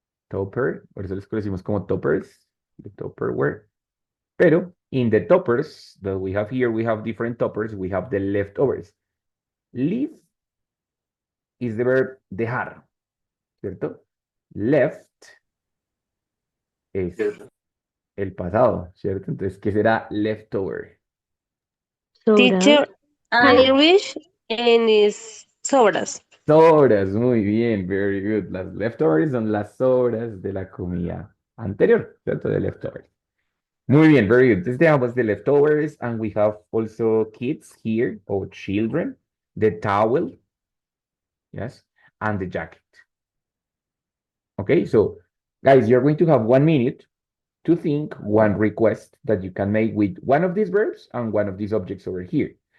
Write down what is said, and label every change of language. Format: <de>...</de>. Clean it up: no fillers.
<es>Topper, por eso les conocimos como toppers, the topperware.</es> <en>Pero in the toppers that we have here, we have different toppers. We have the leftovers. Leave is the verb dejar,</en> <es>¿cierto? Left es el pasado, ¿cierto? Entonces, ¿qué será leftover? Soda. Teacher, Irish and is sobras. Sobras, muy bien,</es> <en>very good.</en> <es>Las leftovers son las sobras de la comida anterior, ¿cierto? De leftovers. Muy bien,</es> <en>very good. This was the leftovers, and we have also kids here, or children, the towel, yes, and the jacket. Okay, so guys, you're going to have 1 minute to think one request that you can make with one of these verbs and one of these objects over here.</en>